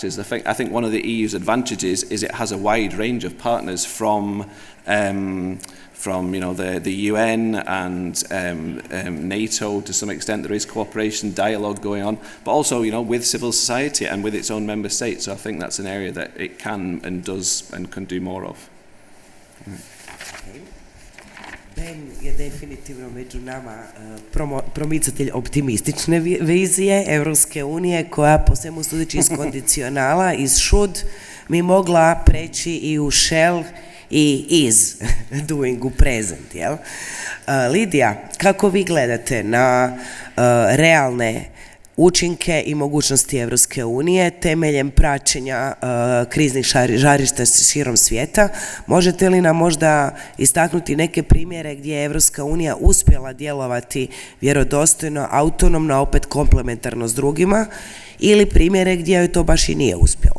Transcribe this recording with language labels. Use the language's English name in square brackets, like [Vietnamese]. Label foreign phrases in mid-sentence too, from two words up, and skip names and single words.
[English] I think one of the EU's advantages is it has a wide range of partners from the UN and NATO to some extent. There is cooperation, dialogue going on, but also with civil society and with its own member states. So I think that's an area that it can and does and can do more of. [Croatian] Ben je definitivno među nama promicatelj optimistične vizije Europske unije koja po svemu sudeći iz kondicionala, iz should, mi mogla preći i u shall i [English] is doing [Croatian] u present. Jel? Lidija, kako vi gledate na realne učinke i mogućnosti Europske unije temeljem praćenja kriznih žarišta širom svijeta? Možete li nam možda istaknuti neke primjere gdje je Europska unija uspjela djelovati vjerodostojno, autonomno, a opet komplementarno s drugima, ili primjere gdje joj to baš i nije uspjelo?